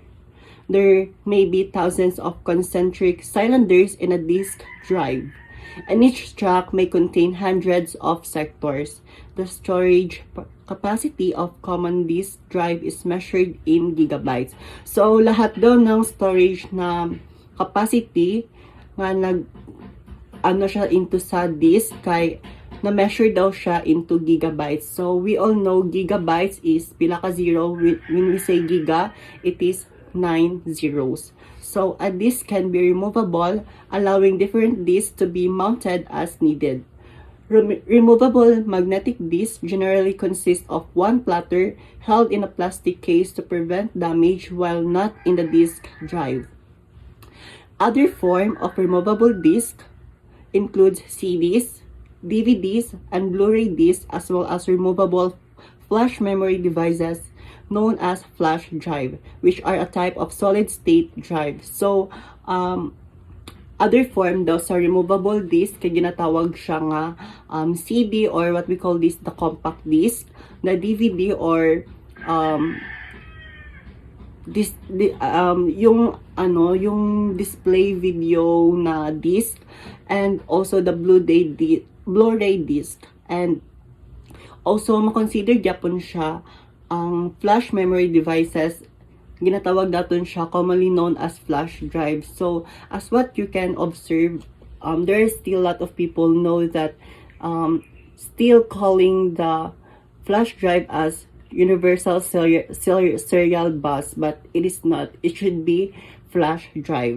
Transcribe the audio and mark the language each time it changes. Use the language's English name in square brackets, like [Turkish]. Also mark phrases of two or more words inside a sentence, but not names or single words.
[English] There may be thousands of concentric cylinders in a disk drive, and each track may contain hundreds of sectors. The storage capacity of common disk drive is measured in gigabytes. So, [Hiligaynon] lahat daw ng storage na capacity nga siya into sa disk, kay na-measure daw siya [English] into gigabytes. So, we all know gigabytes is [Hiligaynon] pila ka zero. [English] When we say giga, it is 9 zeros. So, a disk can be removable, allowing different disks to be mounted as needed. Removable magnetic disks generally consist of one platter held in a plastic case to prevent damage while not in the disk drive. Other form of removable disk includes CDs, DVDs, and Blu-ray discs, as well as removable flash memory devices known as flash drive, which are a type of solid-state drive. So, other form daw sa removable disc, [Hiligaynon] kaya ginatawag siya nga [English] CD, or what we call this, the compact disc, the DVD, or yung display video na disc, and also the Blu-ray disc, and also [Hiligaynon] makonsider gyapon siya ang [English] flash memory devices [Hiligaynon] ginatawag natin siya [English] commonly known as flash drive. So, as what you can observe, there is still a lot of people know that still calling the flash drive as universal serial bus, but it is not. It should be flash drive.